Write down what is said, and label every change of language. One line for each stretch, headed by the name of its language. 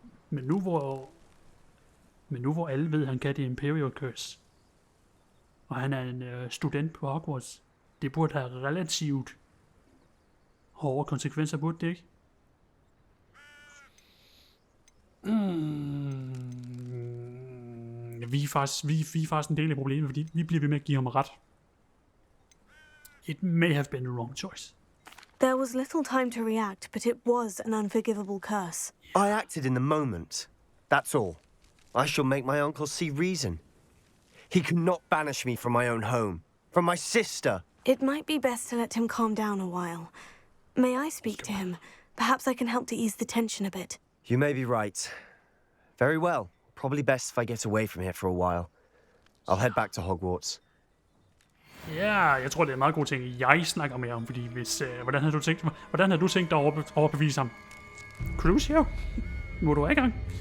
Danish: Men nu hvor alle ved, at han kan det Imperius Curse, og han er en student på Hogwarts, det burde have relativt hårde konsekvenser, burde det ikke? Vi er faktisk en del af problemet, fordi vi bliver ved med at give ham ret.
English: It may have been the wrong choice. There was little time to react, but it was an unforgivable curse. I acted in the moment. That's all. I shall make my uncle see reason. He cannot banish me from my own home, from my sister. It might be best to let him calm down a while. May I speak to him? Perhaps I can help to ease the tension a bit. You may be right. Very well. Probably best if I get away from here for a while. I'll head back to Hogwarts.
Danish: Ja, jeg tror, det er en meget god ting, jeg snakker med ham, fordi hvis... Hvordan har du tænkt dig at overbevise ham? Cruise, jo. Nu er du i gang.